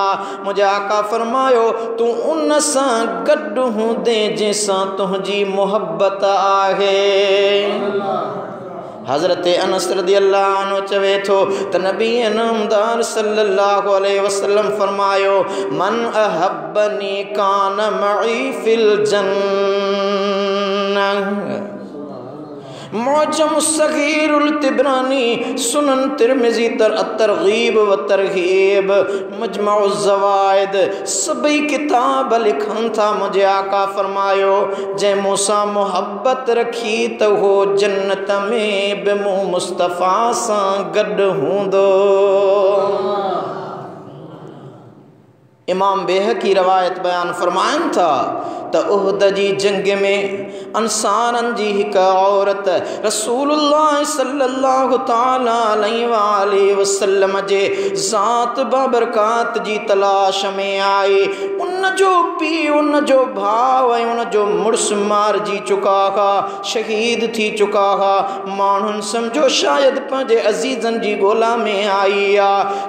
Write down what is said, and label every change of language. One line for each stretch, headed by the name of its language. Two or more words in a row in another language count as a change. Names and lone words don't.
Sindhi: मुझे आका फरमायो तू उन सां गॾु हूंदे जंहिंसां तुंहिंजी मुहब्बत आहे। हज़रत अनस
Arabic: رضي الله عنه
Sindhi: चवे थो त नबी नामदार
Arabic: صلى الله عليه وسلم
Sindhi: फरमायो
Arabic: من أحبني كان معي في الجنة.
Sindhi: मौजम सगीरुल तिबरानी सुनन तिरमिज़ी तरगीब व तरहीब मजमउ ज़वाइद सभई किताब लिखनि था। मुझे आका फरमायो जंहिं मूंसां मुहब्बत रखी त हो जन्नत में बि मूं मुस्तफ़ा सां गॾु हूंदो। इमाम बेहकी रवायत बयान फरमाइनि था त उहद जी जंग में अंसारनि जी हिकु औरत रसूलुल्लाह
Arabic: صلى الله تعالى عليه وسلم
Sindhi: जे ज़ात बाबरकात जी तलाश में आई। उन उन जो पी उन जो भाव ऐं उन जो मुड़ुस मारिजी चुका हा, शहीद थी चुका हा। माण्हुनि सम्झो शायदि पंहिंजे अज़ीज़नि जी ॻोल्हा में आई आहे।